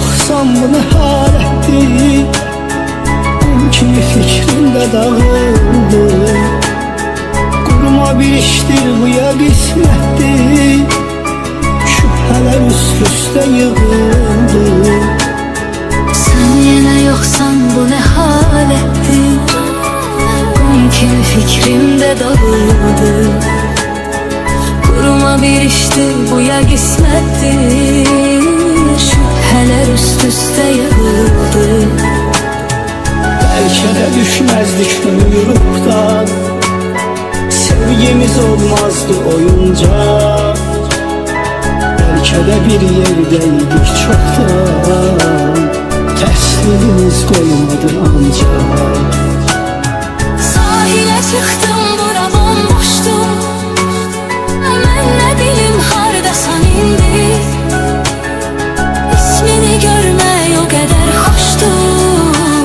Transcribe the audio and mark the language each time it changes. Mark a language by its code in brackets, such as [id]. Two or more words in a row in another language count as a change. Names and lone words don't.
[az] yoxsan bu nə halətdir? Qum kimi fikrimdə dağıldı. Quruma bir işdir bu ya qismətdir. Şübhələr üst-üstə yığıldı. [tr] Sen yine yoksan bu ne halettir? Kum kimi fikrimde dağıldı. Kuruma bir iştir bu ya kısmettir. Şüpheler üst üste yığıldı. [az] Bəlkə də düşməzdik quyruqdan. Sevgimiz olmazdı oyuncaq. Bəlkə də bir yerdəydik çoxdan. Təslimiz qoymadı ancaq. [tr] Sahile çıktım bura bomboştu. Ben ne bileyim [az] hardasan indi. [tr] İsmini [az] görmək [tr] o kadar hoştur.